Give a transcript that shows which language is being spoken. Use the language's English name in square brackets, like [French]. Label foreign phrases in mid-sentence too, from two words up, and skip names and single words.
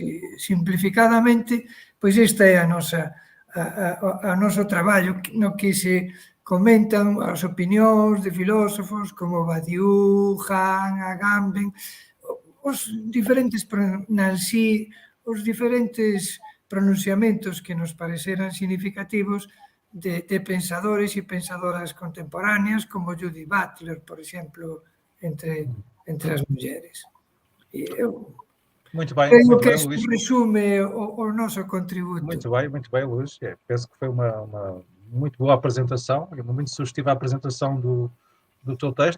[Galician] E simplificadamente, pois esta é a noso traballo no que se comentan as opinións de filósofos como Badiou, Han, Agamben, os diferentes os diferentes pronunciamentos que nos pareceran significativos de pensadores e pensadoras contemporáneas como Judith Butler, por exemplo, entre as mulleres. E eu [Portuguese] Muito bem, creio que Luís. isto resume o nosso contributo. Muito bem, Luís. Penso que foi uma muito boa apresentação, uma muito sugestiva apresentação do teu texto.